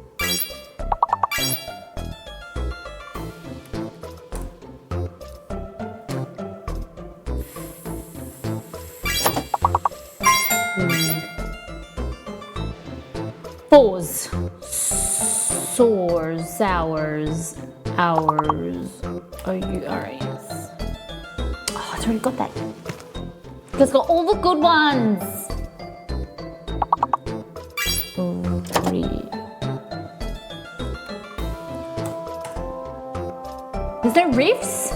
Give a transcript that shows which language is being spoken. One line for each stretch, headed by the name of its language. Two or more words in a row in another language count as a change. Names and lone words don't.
English: Fours. Soars, hours, hours. O-U-R-E-S. Oh, it's already got that. It's got all the good ones. 3. There's no riffs?